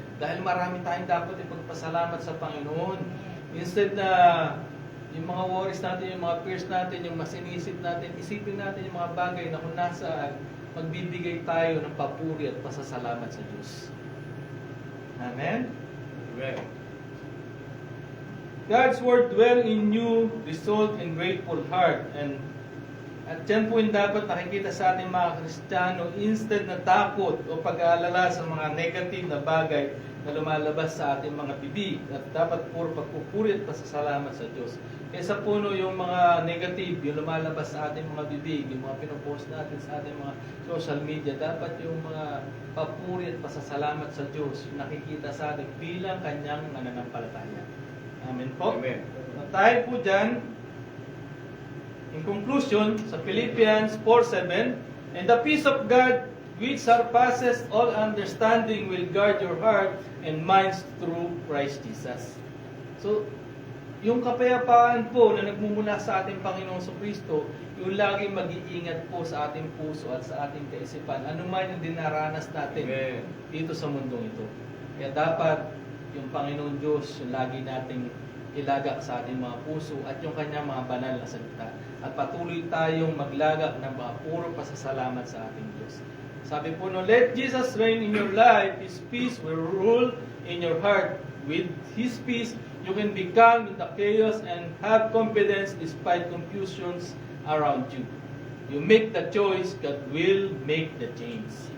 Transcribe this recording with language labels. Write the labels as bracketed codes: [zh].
[tl] Dahil marami tayong dapat ipagpasalamat sa Panginoon. Instead na yung mga worries natin, yung mga fears natin, yung mas inisip natin, isipin natin yung mga bagay na kung nasaan, magbibigay tayo ng papuri at pasasalamat sa Diyos. Amen? Amen. [en] God's word dwell in you, result in grateful heart. [tl] At yan po yung dapat nakikita sa ating mga Kristiyano, instead na takot o pag-aalala sa mga negative na bagay na lumalabas sa ating mga bibig. At dapat puro pagpupuri at pasasalamat sa Diyos. Kaysa puno yung mga negative, yung lumalabas sa ating mga bibig, yung mga pinopost natin sa ating mga social media, dapat yung mga papuri at pasasalamat sa Diyos, nakikita sa atin bilang kanyang mananampalataya. Amen po. Amen. Tayo po dyan, [en] in conclusion, sa Philippians 4:7, and the peace of God, which surpasses all understanding, will guard your heart and minds through Christ Jesus. [tl] So, yung kapayapaan po na nagmumula sa ating Panginoong Kristo, yung laging mag-iingat po sa ating puso at sa ating kaisipan, anuman yung dinaranas natin Amen. dito sa mundong ito. Kaya dapat yung Panginoon Diyos, yung lagi nating ilagak sa ating mga puso at yung kanyang mga banal na salita. At patuloy tayong maglagak ng mga puro pasasalamat sa ating Diyos. Sabi po, no, [en] let Jesus reign in your life. His peace will rule in your heart. With His peace, you can be calm in the chaos and have confidence despite confusions around you. You make the choice, God will make the change.